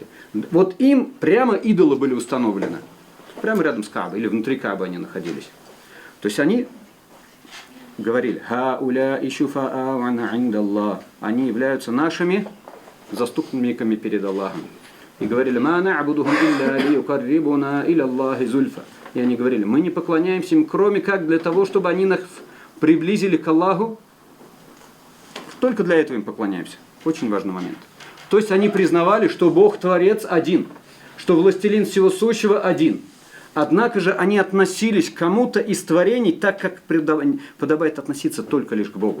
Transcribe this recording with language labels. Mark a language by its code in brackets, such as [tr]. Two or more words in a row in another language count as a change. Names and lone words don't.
[ru] Вот им прямо идолы были установлены. Прямо рядом с Каабой. Или внутри Каабы они находились. То есть они говорили: [ar] «هؤلاء شفعاء عند الله». [ru] Они являются нашими заступниками перед Аллахом. И говорили: [ar] «ما نعبدهم إلا ليقربونا إلى الله زلفى». [ru] И они говорили: мы не поклоняемся им, кроме как для того, чтобы они нас приблизили к Аллаху. Только для этого им поклоняемся. Очень важный момент. То есть они признавали, что Бог Творец один, что Властелин всего сущего один. Однако же они относились к кому-то из творений так, как подобает относиться только лишь к Богу.